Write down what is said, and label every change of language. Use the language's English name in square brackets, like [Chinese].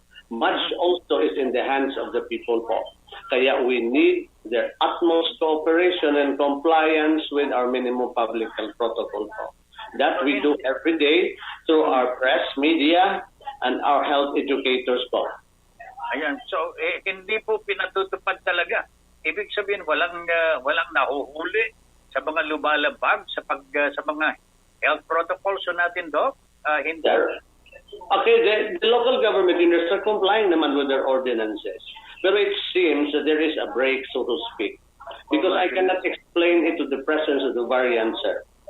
[English] Much also is in the hands of the people po. Kaya we need their utmost cooperation and compliance with our minimum public health protocol po. That we do every day through our press, media, and our health educators po. [Filipino] Ayan, so hindi po pinatutupad talaga. Ibig sabihin walang nahuhuli sa mga lumalabag sa mga health protocols natin, Doc. Hindi. [English] Okay, the local government units are complying naman with their ordinances. But it seems that there is a break, so to speak. Because I cannot explain it to the presence of the variant, sir.